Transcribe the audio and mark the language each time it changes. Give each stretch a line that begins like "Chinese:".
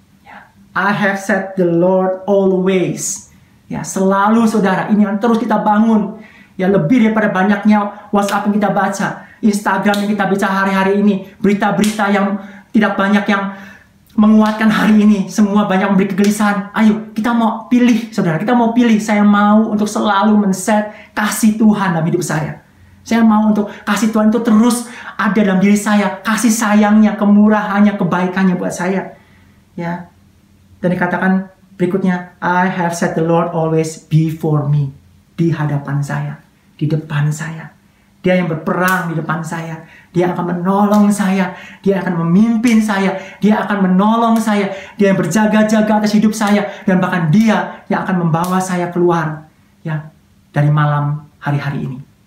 English: Ya, I have set the Lord always.
Indonesian: Ya, selalu, saudara. Ini yang terus kita bangun. Ya, lebih daripada banyaknya WhatsApp yang kita baca, Instagram yang kita baca hari-hari ini, berita-berita yang tidak banyak yang menguatkan hari ini, semua banyak memberi kegelisahan. Ayo, kita mau pilih, saudara. Kita mau pilih. Saya mau untuk selalu men-set kasih Tuhan dalam hidup saya. Saya mau untuk kasih Tuhan itu terus ada dalam diri saya. Kasih sayangnya, kemurahannya, kebaikannya buat saya. Ya. Dan dikatakan berikutnya,
English: I have set the Lord always before me.
Indonesian: Di hadapan saya, di depan saya. Dia yang berperang di depan saya. Dia akan menolong saya. Dia akan memimpin saya. Dia akan menolong saya. Dia yang berjaga-jaga atas hidup saya. Dan bahkan dia yang akan membawa saya keluar, ya, dari malam hari-hari ini.